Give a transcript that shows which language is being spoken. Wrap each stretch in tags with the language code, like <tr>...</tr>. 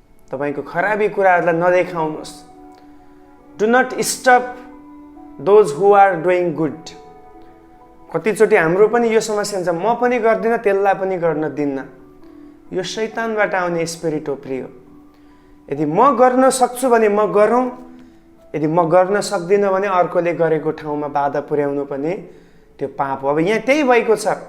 <ne>तपाईको खराबी कुराहरूलाई नदेखाउनुहोस्।</ne> <en>Do not stop those who are doing good.</en> <ne>कतिचोटि हाम्रो पनि यो समस्या हुन्छ, म पनि गर्दिनँ त्यसलाई पनि गर्न दिन्न। यो शैतानबाट आउने स्पिरिट हो प्रिय। यदि म गर्न सक्छु भने म गरौँ, यदि म गर्न सक्दिनँ भने अर्कोले गरेको ठाउँमा बाधा पुर्याउनु पनि त्यो पाप हो। अब यहाँ त्यही भएको छ।</ne>